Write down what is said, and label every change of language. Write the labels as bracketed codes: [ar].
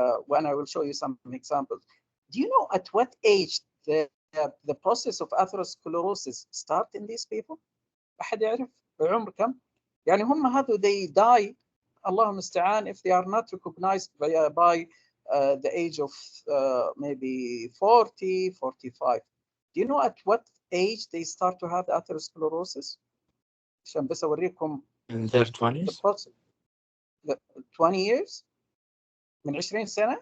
[en] When I will show you some examples. Do you know at what age the process of atherosclerosis start in these people? [ar] أحد يعرف عمر كم؟ يعني هم هذو [en] they die, [ar] الله المستعان, [en] if they are not recognized by the age of maybe 40, 45. Do you know at what age they start to have the atherosclerosis? [ar] عشان بس أوريكم [en] In their the 20s? process. 20 years [ar] من 20 سنة.